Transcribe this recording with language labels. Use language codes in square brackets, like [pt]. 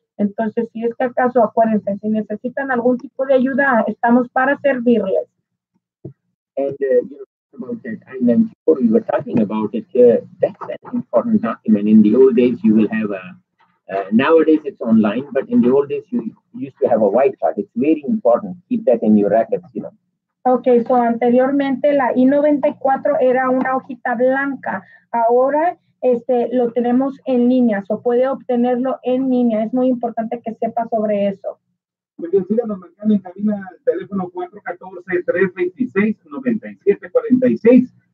[es] Entonces, si es que acaso, acuérdense, si necesitan algún tipo de ayuda, estamos para servirles. [en] And about that I-94, we were talking about it. That's an important document. In the old days, you will have nowadays it's online, but in the old days, you used to have a white card. It's very important. Keep that in your records, [es] Okay, so anteriormente la I-94 era una hojita blanca. Ahora lo tenemos en línea, o puede obtenerlo en línea. Es muy importante que sepa sobre eso. Muy bien, síganos marcando en cabina el teléfono 414-326-9746.